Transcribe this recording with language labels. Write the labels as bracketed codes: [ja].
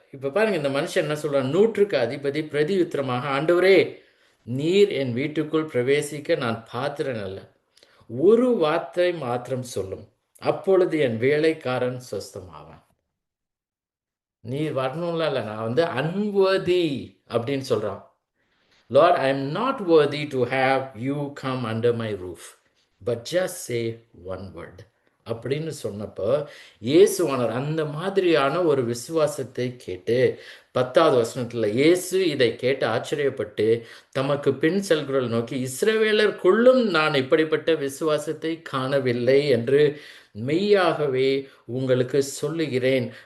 [ta] இப்ப பாருங்க, இந்த மனுஷன் என்ன சொல்றான்? 100க்கு அதிபதி பிரதியுத்தரமாக, ஆண்டவரே, நீர் என் வீட்டுக்குள் பிரவேசிக்க நான் பாத்திரன் அல்ல. ஒரு வார்த்தை மாத்திரம் சொல்லும், அப்பொழுது என் வேலைக்காரன் சொஸ்தமாவான். நீர் வரணும்ல, இல்ல, நான் வந்து அன்வர்தி அப்படின்னு சொல்றான். [en] Lord, I am not worthy to have you come under my roof, but just say one word. [ta] அப்படின்னு சொன்னப்போ இயேசுவானவர் அந்த மாதிரியான ஒரு விசுவாசத்தை கேட்டு 10வது வசனத்தில் இயேசு இதை கேட்டு ஆச்சரியப்பட்டு தமக்கு பின் செல்கிறவர்கள் நோக்கி, இஸ்ரவேலருக்குள்ளும் நான் இப்படிப்பட்ட விசுவாசத்தை காணவில்லை என்று மெய்யாகவே உங்களுக்கு சொல்லுகிறேன்.